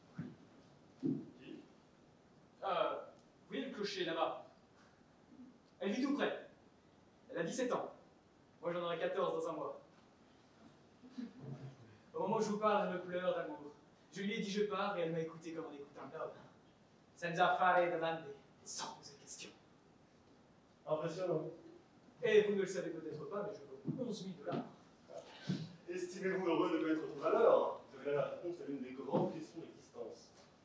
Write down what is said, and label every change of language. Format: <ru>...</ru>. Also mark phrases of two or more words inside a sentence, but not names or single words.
<fr>Qui? Vous voyez le clocher là-bas? Elle vit tout près. Elle a 17 ans. Moi, j'en aurai 14 dans un mois. Au moment où je vous parle, elle me pleure d'amour. Je lui ai dit je pars et elle m'a écouté comme on écoute un homme.</fr> <it>Senza fare domande,</it> <fr>sans poser de questions. Impressionnant. Et vous ne le savez peut-être pas, mais je veux 11 000 $. Estimez-vous heureux de connaître votre valeur? Vous avez là la réponse à l'une des grandes questions de l'existence.</fr>